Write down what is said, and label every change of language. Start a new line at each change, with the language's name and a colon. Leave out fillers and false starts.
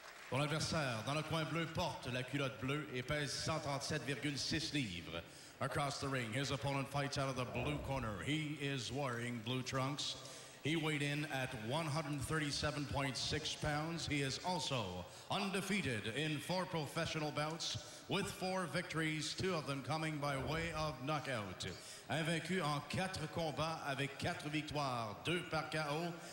French: Pour l'adversaire, dans le coin bleu, porte la culotte bleue et pèse 137,6 livres.
English: Across the ring, his opponent fights out of the blue corner. He is wearing blue trunks. He weighed in at 137.6 pounds. He is also undefeated in 4 professional bouts with 4 victories, 2 of them coming by way of knockout.
French: Invaincu en 4 combats avec 4 victoires, 2 par KO.